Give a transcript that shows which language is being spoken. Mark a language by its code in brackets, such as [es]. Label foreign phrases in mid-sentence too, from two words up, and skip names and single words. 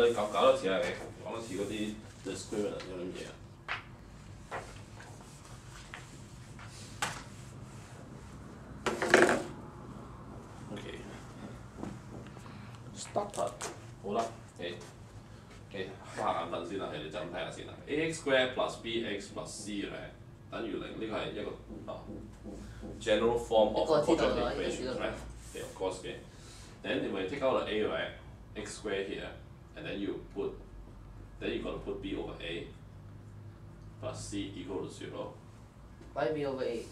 [yue] 我哋搞多次啊，你講多次嗰啲 discriminant 嗰啲嘢啊。OK。Started 好啦，OK，發眼瞓先啦，你哋就咁睇下先啦。 [en] ax square plus bx plus c [yue] 咧等於0，呢個係一個 [en] general form of quadratic equation, right? Okay, of course, okay. Then when you take out the a, right, x squared here, and then you're gonna put b over a plus c equal to 0. Why b over a?